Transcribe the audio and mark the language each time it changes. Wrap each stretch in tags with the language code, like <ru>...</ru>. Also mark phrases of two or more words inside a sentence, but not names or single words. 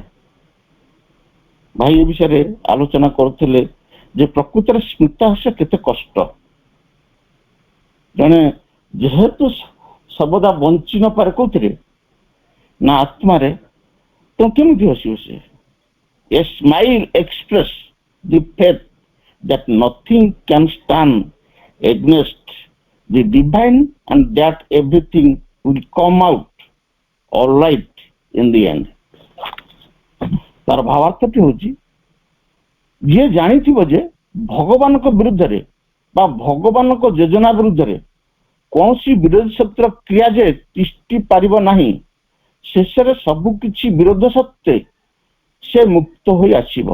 <or>ଭାଇ ଏ ବିଷୟରେ ଆଲୋଚନା କରୁଥିଲେ ଯେ ପ୍ରକୃତରେ ସ୍ମିତ ହାସ୍ୟ କେତେ କଷ୍ଟ। ଜଣେ ଯେହେତୁ ସର୍ବଦା ବଞ୍ଚି ନପାରେ କୋଉଥିରେ ନା ଆତ୍ମାରେ, ତ କେମିତି ହସିବ ସେ?</or> <en>A smile express the faith that nothing can stand against the divine and that everything will come out all right in the end.</en> <or>ତାର ଭାବାର୍ଥଟି ହଉଛି, ଯିଏ ଜାଣିଥିବ ଯେ ଭଗବାନଙ୍କ ବିରୁଦ୍ଧରେ ବା ଭଗବାନଙ୍କ ଯୋଜନା ବିରୁଦ୍ଧରେ କୌଣସି ବିରୋଧୀ ଶକ୍ତିର କ୍ରିୟା ଯେ ତିଷ୍ଠି ପାରିବ ନାହିଁ, ଶେଷରେ ସବୁ କିଛି ବିରୋଧ ସତ୍ତ୍ୱେ ସେ ମୁକ୍ତ ହୋଇ ଆସିବ।</or>